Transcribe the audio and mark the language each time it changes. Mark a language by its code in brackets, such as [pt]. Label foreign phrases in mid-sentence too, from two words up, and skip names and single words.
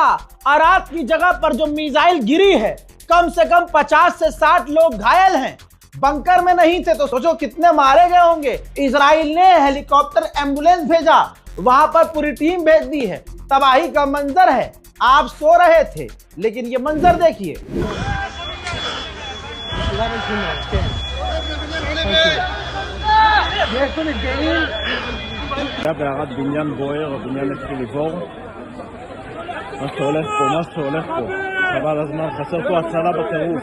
[hi] अराद की जगह पर जो मिसाइल गिरी है, कम से कम 50 से 60 लोग घायल हैं। बंकर में नहीं थे तो सोचो कितने मारे गए होंगे। इजराइल ने हेलीकॉप्टर एम्बुलेंस भेजा, वहां पर पूरी टीम भेज दी है। तबाही का मंजर है। आप सो रहे थे, लेकिन ये मंजर देखिए। [he] בערד בניין בוער, הבניין התחיל לבעור. מה שהולך פה, חבל הזמן, חסר פה הצלה בטירוף.